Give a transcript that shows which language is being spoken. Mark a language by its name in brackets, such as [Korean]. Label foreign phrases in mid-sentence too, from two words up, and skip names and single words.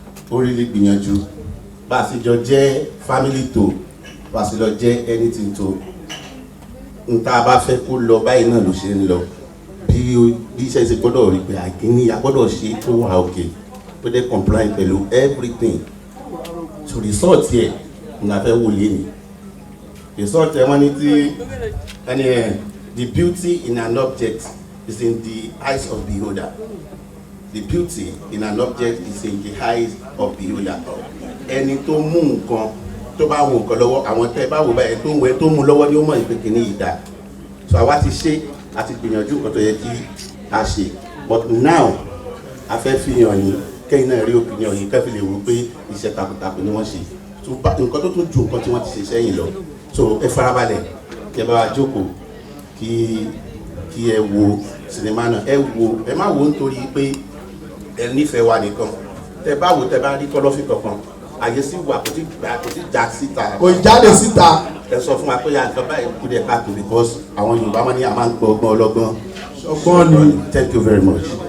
[Yoruba] Ó really gbìyànjú. Bá a ṣe jọ jẹ́ family tó, bá a ṣe lọ jẹ́ anything tó. N tá a bá fẹ́ kó lọ báyìí náà ló ṣe ń lọ. Bí o, bí iṣẹ́ ṣe gbọ́dọ̀ rí pé àkíní, a gbọ́dọ̀ ṣe é kó wà okay. Ó dé comply pẹ̀lú everything. So result yẹ, n la fẹ́ wò léni. Result yẹ wọ́n ní tí, ẹni ẹ̀, [English] the beauty in an object is in the eyes of beholder. The beauty in an object is in the eyes of beholder. [Yoruba] Ẹni tó mú nǹkan, tó bá wo nǹkan lọ́wọ́, àwọn tẹ́ bá wò báyìí, tó ń wẹ, tó mú lọ́wọ́ ni ó mọ̀ ìpè kìíní yìí dá. So àwa ti ṣe, a ti gbìyànjú nǹkan tó yẹ kí a ṣe. But now, a fẹ́ fi hàn yín, kẹ́yìn náà rí opinion yín, kẹ́ fi lè wò pé iṣẹ́ takuntakun ni wọ́n ṣe. So bá, nǹkan tó tún ju nǹkan tí wọ́n ti ṣe sẹ́yìn lọ. So ẹ farabalẹ̀, kẹ́ bá wa jókòó, kí, kí ẹ wo sinimá náà. Ẹ wo, ẹ má wo nítorí pé ẹ nífẹ̀ẹ́ wa nìkan. Tẹ́ bá wo, tẹ́ bá rí kọ́lọ́fín kankan, àyè sì wà, kò tí gbà, kò tí já síta. Kò jáde síta. Ẹ sọ fún wa pé a nǹkan báyìí kú díẹ̀ káàtó because àwọn Yorùbá máa ní a máa ń gbọ́ ọgbọ́n ọlọ́gbọ́n. Ọgbọ́n ni. [English] Thank you very much.